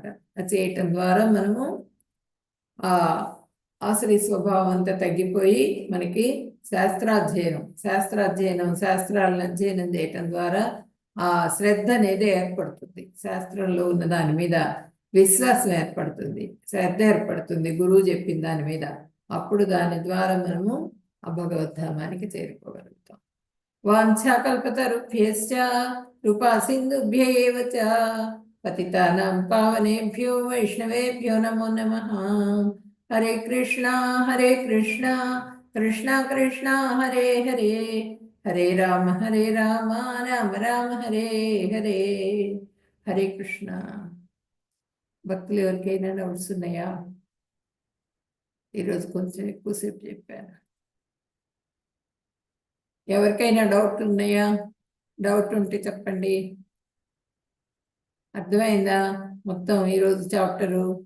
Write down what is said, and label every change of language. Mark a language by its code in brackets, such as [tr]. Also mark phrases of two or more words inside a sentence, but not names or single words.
[te] అది చేయటం ద్వారా మనము ఆ ఆశ్రయ స్వభావం అంతా తగ్గిపోయి మనకి శాస్త్రాలను అధ్యయనం చేయటం ద్వారా ఆ శ్రద్ధ అనేది ఏర్పడుతుంది. శాస్త్రంలో ఉన్న దాని మీద విశ్వాసం ఏర్పడుతుంది, శ్రద్ధ ఏర్పడుతుంది గురువు చెప్పిన దాని మీద. అప్పుడు దాని ద్వారా మనము ఆ భగవద్ధామానికి చేరుకోగలుగుతాం. [sa] వాంఛాకల్పతరుభ్యశ్చ కృపా సింధుభ్య ఏవ చ పతితానాం పావనేభ్యో వైష్ణవేభ్యో నమో నమః. హరే కృష్ణ కృష్ణ కృష్ణ హరే హరే, హరే రామ రామ రామ హరే హరే. హరే కృష్ణ. [te] భక్తులు ఎవరికైనా డౌట్స్ ఉన్నాయా? ఈరోజు కొంచెం ఎక్కువసేపు చెప్పాను. ఎవరికైనా డౌట్ ఉన్నాయా? డౌట్ ఉంటే చెప్పండి. అర్థమైందా మొత్తం ఈరోజు చాప్టరు?